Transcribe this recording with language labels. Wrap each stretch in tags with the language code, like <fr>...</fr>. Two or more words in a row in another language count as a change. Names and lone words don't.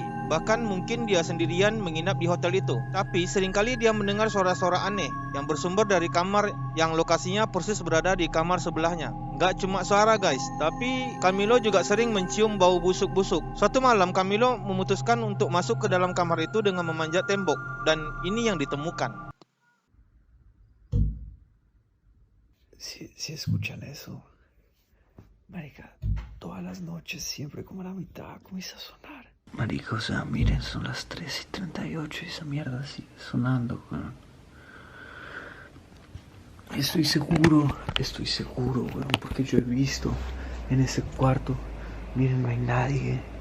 <id>Bahkan mungkin dia sendirian menginap di hotel itu. Tapi seringkali dia mendengar suara-suara aneh yang bersumber dari kamar yang lokasinya persis berada di kamar sebelahnya. Gak cuma suara guys, tapi Camilo juga sering mencium bau busuk-busuk. Suatu malam Camilo memutuskan untuk masuk ke dalam kamar itu dengan memanjat tembok. Dan ini yang ditemukan.</id> <es>Si escuchan eso, marica, todas las noches, siempre como a la mitad, comienza a sonar. Marica, o sea, miren, son las 3:38 y esa mierda sigue sonando, weón. Estoy seguro, weón, porque yo he visto en ese cuarto, miren, no hay nadie.</es>